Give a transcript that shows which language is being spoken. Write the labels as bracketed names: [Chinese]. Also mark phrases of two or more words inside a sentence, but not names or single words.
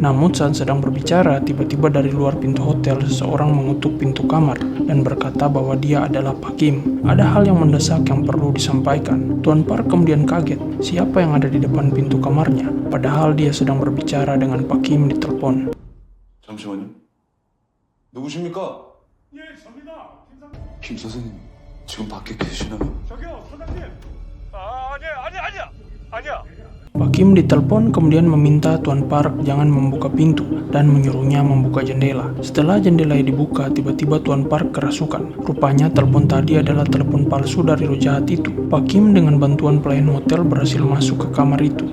[Indonesian] Namun saat sedang berbicara, tiba-tiba dari luar pintu hotel seseorang mengutuk pintu kamar dan berkata bahwa dia adalah Pak Kim. Ada hal yang mendesak yang perlu disampaikan. Tuan Park kemudian kaget, siapa yang ada di depan pintu kamarnya? Padahal dia sedang berbicara dengan Pak Kim di telepon. [Korean] 잠시만요. 누구십니까? 예, 접니다. 김 선생님 지금 밖에 계시나요? 저기요, 사장님. 아니야. [Indonesian] Pak Kim ditelepon kemudian meminta Tuan Park jangan membuka pintu dan menyuruhnya membuka jendela. Setelah jendela dibuka, tiba-tiba Tuan Park kerasukan. Rupanya telepon tadi adalah telepon palsu dari roh jahat itu. Pak Kim dengan bantuan pelayan hotel berhasil masuk ke kamar itu.